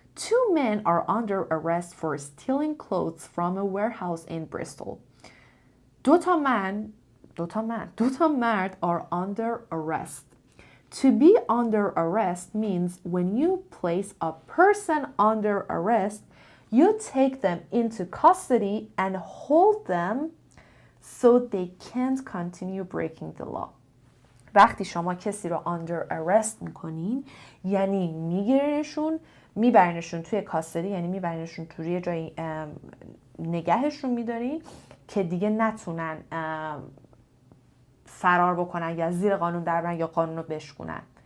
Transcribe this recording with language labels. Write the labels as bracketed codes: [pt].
[en] 2 men are under arrest for stealing clothes from a warehouse in Bristol. [fa] دو تا مرد [en] are under arrest. To be under arrest means when you place a person under arrest, you take them into custody and hold them so they can't continue breaking the law. [fa] وقتی شما کسی رو under arrest میکنین یعنی میبرینشون توی کاستدی، یعنی میبرینشون توی جایی نگهشون میدارین که دیگه نتونن فرار بکنن یا زیر قانون در برن یا قانون رو بشکنن.